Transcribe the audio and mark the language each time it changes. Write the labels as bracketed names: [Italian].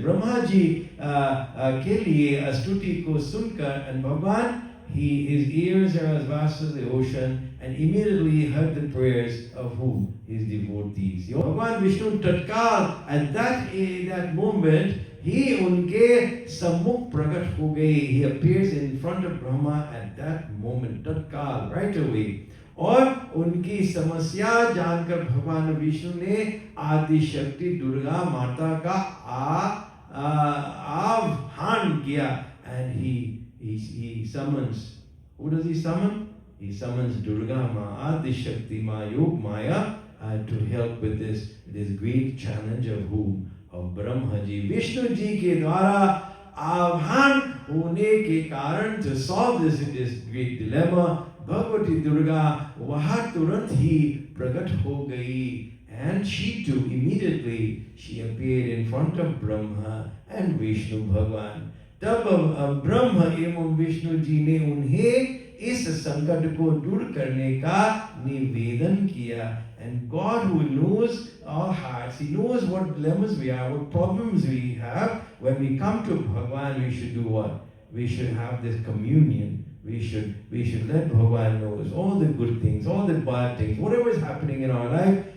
[English] Brahmaji [Hindi] के लिए स्तुति को सुनकर, [English] and Bhagwan, his ears are as vast as the ocean, and immediately heard the prayers of who? His devotees. Bhagwan Vishnu tatkal, at that moment, he [Hindi] उनके सम्मुख प्रकट हो गए. [English] He appears in front of Brahma at that moment, tatkal, right away. [Hindi] और उनकी समस्या जानकर भगवान विष्णु ने आदि शक्ति दुर्गा माता का आह्वान किया, [English] and he summons. Who does he summon? He summons Durga Ma, Adi Shakti Ma, Yog Maya, to help with this great challenge of whom? Of Brahma ji. Vishnu ji [Hindi] के द्वारा आह्वान होने के कारण, [English] to solve this great dilemma, Bhagavati Durga [Hindi] वहाँ तुरंत ही प्रकट हो गई, [English] and she too immediately she appeared in front of Brahma and Vishnu Bhagwan. [Hindi] तब ब्रह्म एवं विष्णु जी ने उन्हें इस संकट को दूर करने का निवेदन किया. [English] And God, who knows our hearts, He knows what dilemmas we are, what problems we have. When we come to Bhagwan, we should do what? We should have this communion. We should let Bhagwan know all the good things, all the bad things, whatever is happening in our life.